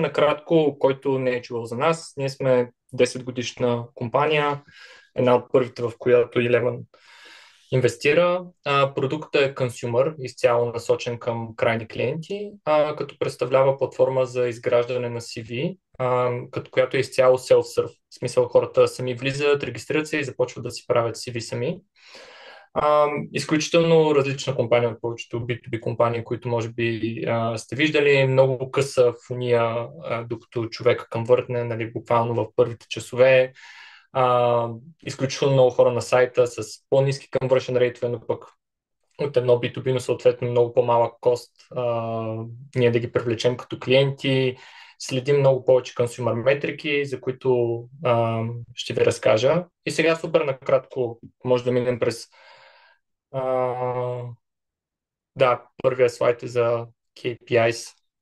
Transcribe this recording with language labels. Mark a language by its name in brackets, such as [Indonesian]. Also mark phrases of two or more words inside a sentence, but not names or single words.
[Bulgarian] Накратко, който не е чувал за нас, ние сме 10 годишна компания, една от първите, в която Eleven инвестира. Продуктът е consumer, изцяло насочен към крайни клиенти, като представлява платформа за изграждане на CV, като която е изцяло self-serve. В смисъл, хората сами влизат, регистрират се и започват да си правят CV сами. Изключително различна компания от повечето B2B компании, които може би сте виждали. Много къса фония, докато човека конвъртне, нали, буквално в първите часове. Изключително много хора на сайта с по-ниски [English] conversion rate, [Bulgarian] но пък от едно B2B, но съответно много по-малък кост ние да ги привлечем като клиенти. Следим много повече консюмер метрики, за които ще ви разкажа. И сега супер накратко може да минем през първия слайд е за KPIs.